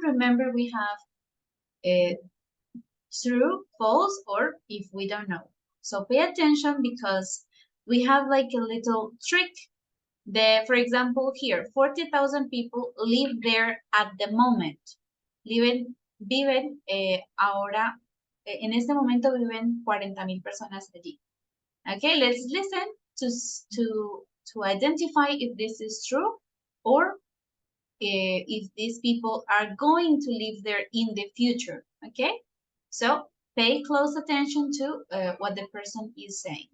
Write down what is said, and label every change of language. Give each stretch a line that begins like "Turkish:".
English: Remember, we have true, false, or if we don't know. So pay attention because we have like a little trick. For example, here, 40,000 people live there at the moment.
Spanish: Viven ahora, en este momento viven 40,000 personas allí.
English: Okay, let's listen to identify if this is true or if these people are going to live there in the future. Okay, so pay close attention to what the person is saying.